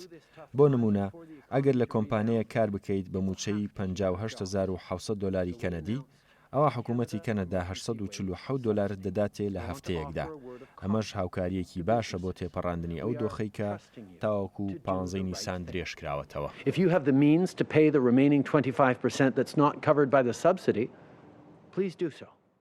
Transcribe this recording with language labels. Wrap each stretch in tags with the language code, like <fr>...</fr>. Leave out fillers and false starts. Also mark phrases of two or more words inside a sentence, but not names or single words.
<ckb>بۆ نمونە، ئەگەر لە کۆمپانیە کار بکەیت بە موچەی 58,700 دۆلاری کەنەدی، ئەوە حکوومەتی کەنەدا 847 دۆلار دەداتێ لە هەفتەیەکدا. ئەمەش هاوکاریەکی باشە بۆ تێپەڕاندنی ئەو دۆخەی کە تاوەکو 15 نیسان درێژ کراوەتەوە.</ckb> <en>If you have the means to pay the remaining 25% that's not covered by the subsidy, please do so.</en>